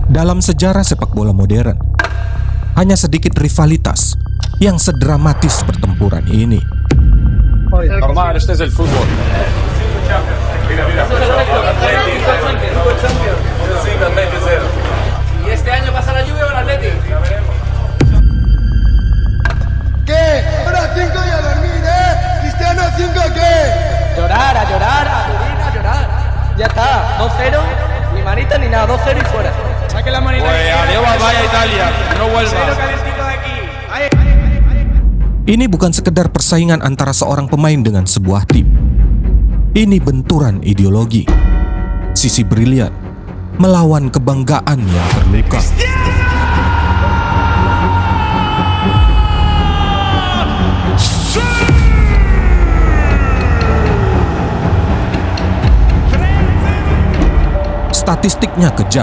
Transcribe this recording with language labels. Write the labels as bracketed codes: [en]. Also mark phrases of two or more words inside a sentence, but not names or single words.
[id] Dalam sejarah sepak bola modern, hanya sedikit rivalitas yang sedramatis pertempuran ini. [es] Normal, este es el fútbol. Y este año pasa la Juve o el Atleti. ¿Qué? Ahora 5 y a dormir, ¿eh? Cristiano 5, ¿qué? Llorar, a llorar. Ya está, 2-0, ni manita ni nada, 2-0 y fuera. Saque la manita. Pues adiós, vaya Italia, no vuelva. [id] Ini bukan sekedar persaingan antara seorang pemain dengan sebuah tim. Ini benturan ideologi. Sisi brilian melawan kebanggaan yang terluka. Statistiknya kejam.